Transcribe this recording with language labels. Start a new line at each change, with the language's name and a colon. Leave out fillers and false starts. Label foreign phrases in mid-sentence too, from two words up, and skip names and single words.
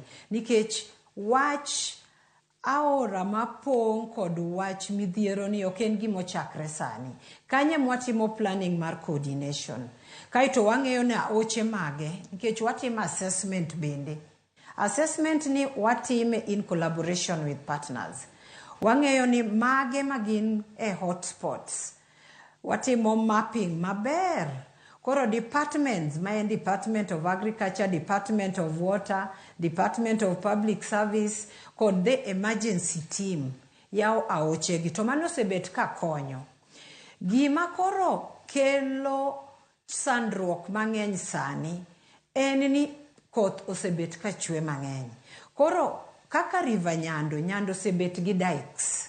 Luo (Kenya and Tanzania): Nikech wach aora mapong' kod wach midhiero ni ok en gimo chakre sani. Kanye mwatimo planning mar coordination. Kaito wang'eyo na oche mage. Nikech watimo assessment bende.
English: Assessment
Luo (Kenya and Tanzania): ni watime
English: in collaboration with partners.
Luo (Kenya and Tanzania): Wang'eyo ni mage magin hotspots. Watimo mapping maber.
English: Koro departments, my Department of Agriculture, Department of Water, Department of Public Service, kod the emergency team,
Luo (Kenya and Tanzania): yao aoche gi. To mano sebet ka konyo. Gima koro kelo sandruok mang'eny sani, en ni koth osebet ka chwe mang'eny. Koro, kaka river Nyando, Nyando sebet gi dikes.